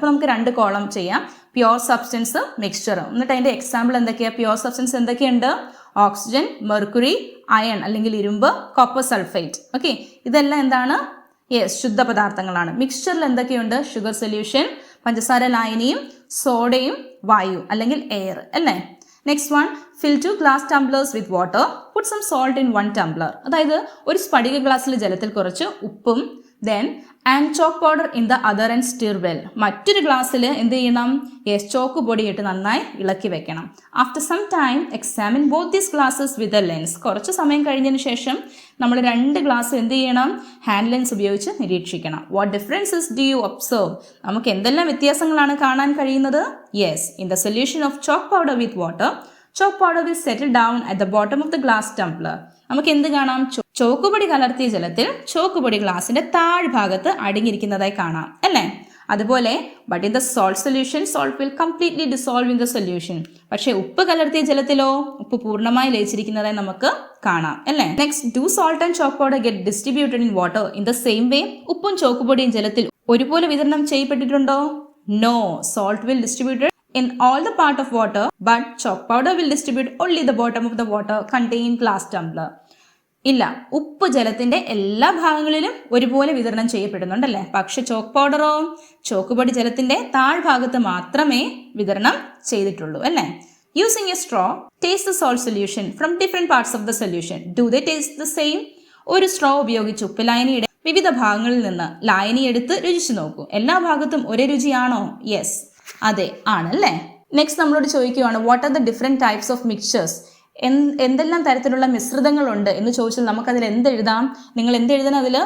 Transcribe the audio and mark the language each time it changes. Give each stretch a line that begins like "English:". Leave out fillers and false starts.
Malayalam: അപ്പോൾ നമുക്ക് രണ്ട് കോളം ചെയ്യാം, പ്യുവർ സബ്സ്റ്റൻസ്, മിക്സ്ചർ. എന്നിട്ട് അതിന്റെ എക്സാമ്പിൾ എന്തൊക്കെയാണ്? പ്യുവർ സബ്സ്റ്റൻസ് എന്തൊക്കെയുണ്ട്? ഓക്സിജൻ, മെർക്കുറി, അയൺ അല്ലെങ്കിൽ ഇരുമ്പ്, കോപ്പർ സൾഫേറ്റ്. ഓക്കെ, ഇതെല്ലാം എന്താണ്? യെസ്, ശുദ്ധ പദാർത്ഥങ്ങളാണ്. മിക്സ്ചറിൽ എന്തൊക്കെയുണ്ട്? ഷുഗർ സൊല്യൂഷൻ, പഞ്ചസാര ലായനിയും, സോഡയും, വായു അല്ലെങ്കിൽ എയർ അല്ലേ?
English: Next one, fill 2 glass tumblers with water, put some salt in 1 tumbler.
Malayalam: അതായത് ഒരു സ്ഫടിക ഗ്ലാസ്സിൽ ജലത്തിൽ കുറച്ച് ഉപ്പും
English: then and chalk powder in the other and stir well.
Malayalam: മറ്റൊരു ഗ്ലാസ്സിൽ എന്ത് ചെയ്യണം?
English: yes,
Malayalam: ചോക്ക് പൊടിയിട്ട് നന്നായി ഇളക്കി വെക്കണം.
English: After some time examine both these glasses with a lens.
Malayalam: കുറച്ച് സമയം കഴിഞ്ഞതിന് ശേഷം നമ്മൾ രണ്ട് ഗ്ലാസ് എന്ത് ചെയ്യണം? ഹാൻഡ് ലെൻസ് ഉപയോഗിച്ച് നിരീക്ഷിക്കണം.
English: What differences do you observe?
Malayalam: നമുക്ക് എന്തെല്ലാം വ്യത്യാസങ്ങളാണ് കാണാൻ കഴിയുന്നത്?
English: Yes, in the solution of chalk powder with water, chalk powder will settle down at the bottom of the glass tumbler.
Malayalam: നമുക്ക് എന്ത് കാണാം? ചോക്കുപൊടി കലർത്തിയ ജലത്തിൽ ചോക്കുപൊടി ഗ്ലാസിന്റെ താഴ്ഭാഗത്ത് അടങ്ങിയിരിക്കുന്നതായി കാണാം അല്ലേ? അതുപോലെ
English: But in the salt solution salt will completely dissolve in the solution.
Malayalam: പക്ഷെ ഉപ്പ് കലർത്തിയ ജലത്തിലോ ഉപ്പ് പൂർണ്ണമായി ലയിച്ചിരിക്കുന്നതായി നമുക്ക് കാണാം അല്ലേ?
English: Next, do salt and chalk powder get distributed in water in the same way?
Malayalam: ഉപ്പും ചോക്കുപൊടിയും ജലത്തിൽ ഒരുപോലെ വിതരണം ചെയ്യപ്പെട്ടിട്ടുണ്ടോ?
English: No, salt will distributed in all the part of water, but chalk powder will distribute only the bottom of the water contained glass tumbler.
Malayalam: ഇല്ല, ഉപ്പ് ജലത്തിന്റെ എല്ലാ ഭാഗങ്ങളിലും ഒരുപോലെ വിതരണം ചെയ്യപ്പെടുന്നുണ്ടല്ലേ? പക്ഷെ ചോക്ക് പൗഡറോ, ചോക്കുപൊടി ജലത്തിന്റെ താഴ്ഭാഗത്ത് മാത്രമേ വിതരണം ചെയ്തിട്ടുള്ളൂ അല്ലേ?
English: Using a straw, taste the salt solution from different parts of the solution. Do they taste the same?
Malayalam: ഒരു സ്ട്രോ ഉപയോഗിച്ച് ഉപ്പ് ലായനിയുടെ വിവിധ ഭാഗങ്ങളിൽ നിന്ന് ലായനി എടുത്ത് രുചിച്ചു നോക്കൂ. എല്ലാ ഭാഗത്തും ഒരേ രുചിയാണോ? യെസ്, അതെ ആണല്ലേ. നെക്സ്റ്റ് നമ്മളോട് ചോദിക്കുകയാണ്,
English: What are the different types of mixtures?
Malayalam: എന്തെല്ലാം തരത്തിലുള്ള മിശ്രിതങ്ങളുണ്ട് എന്ന് ചോദിച്ചാൽ നമുക്കതിൽ എന്തെഴുതാം? നിങ്ങൾ എന്തെഴുതണം അതിൽ?